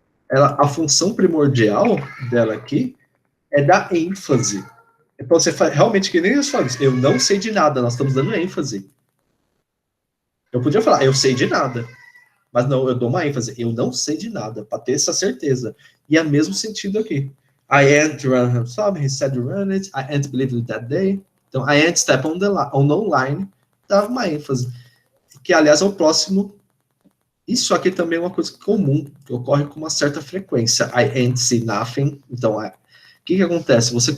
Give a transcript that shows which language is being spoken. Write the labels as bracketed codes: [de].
[pt] A função primordial dela aqui é dar ênfase. Então, você faz realmente que nem os falamos, eu não sei de nada, nós estamos dando ênfase. Eu podia falar, eu sei de nada. Mas não, eu dou uma ênfase, eu não sei de nada, para ter essa certeza. E é o mesmo sentido aqui. [en] I ain't run himself, he said run it, I ain't believe it that day. [pt] Então, I ain't step on the line, dava uma ênfase. Que, aliás, é o próximo. Isso aqui também é uma coisa comum, que ocorre com uma certa frequência. I ain't see nothing. Então, o que acontece?